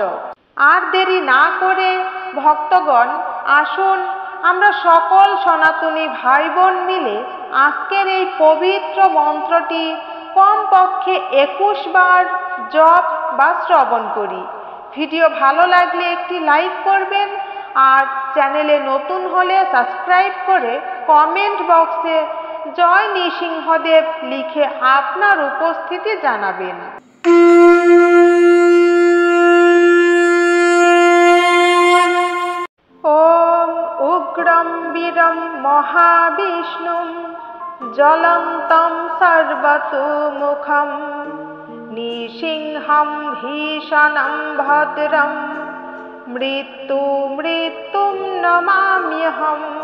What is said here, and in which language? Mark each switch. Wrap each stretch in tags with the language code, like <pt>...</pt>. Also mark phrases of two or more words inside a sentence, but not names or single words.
<bn>আর দেরি না করে ভক্তগণ, আসুন আমরা সকল সনাতনী ভাই বোন মিলে আজকের এই পবিত্র মন্ত্রটি কমপক্ষে 21 বার জপ বা শ্রবণ করি। ভিডিও ভালো লাগলে একটি লাইক করবেন, আর চ্যানেলে নতুন হলে সাবস্ক্রাইব করে কমেন্ট বক্সে জয় নৃসিংহদেব লিখে আপনার উপস্থিতি জানাবেন।</bn> <sa>ওম উগ্রম বীরম মহাবিষ্ণুম জ্বলন্तं সর্বতোমুখম নৃসিংহম ভীষণম ভদ্রম মৃত্যুম নমাম্যহম।</sa>